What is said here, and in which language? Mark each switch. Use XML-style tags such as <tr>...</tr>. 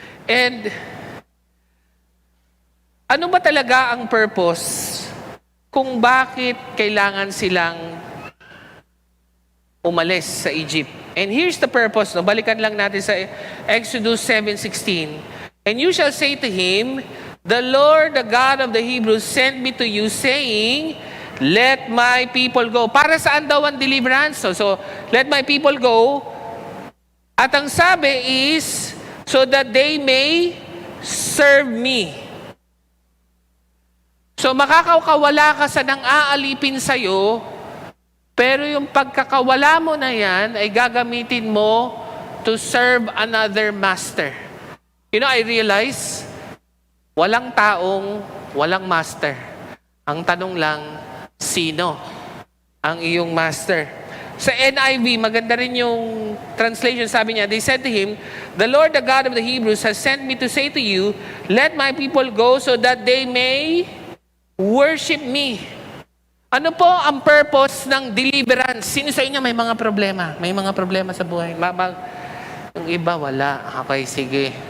<tl>And, ano ba talaga ang purpose kung bakit kailangan silang umalis sa Egypt?</tl> <en>And here's the purpose.</en> <tl>Balikan lang natin sa Exodus 7:16.</tl> <en>"And you shall say to him, 'The Lord, the God of the Hebrews, sent me to you, saying, let my people go.'"</en> <tl>Para saan daw ang deliverance? So,</tl> <en>let my people go.</en> <tl>At ang sabi</tl> <en>is, so that they may serve me.</en> <tl>So, makakawala ka sa nang aalipin sa'yo, pero yung pagkakawala mo na yan ay gagamitin mo</tl> <en>to serve another master. You know, I realize,</en> <tl>walang taong walang master. Ang tanong lang, sino ang iyong master? Sa NIV, maganda rin yung translation. Sabi niya,</tl> <en>they said to him, "The Lord, the God of the Hebrews, has sent me to say to you, let my people go so that they may worship me."</en> <tl>Ano po ang purpose ng deliverance? Sino sa inyo may mga problema? May mga problema sa buhay? Yung iba, wala. Okay, sige.</tl>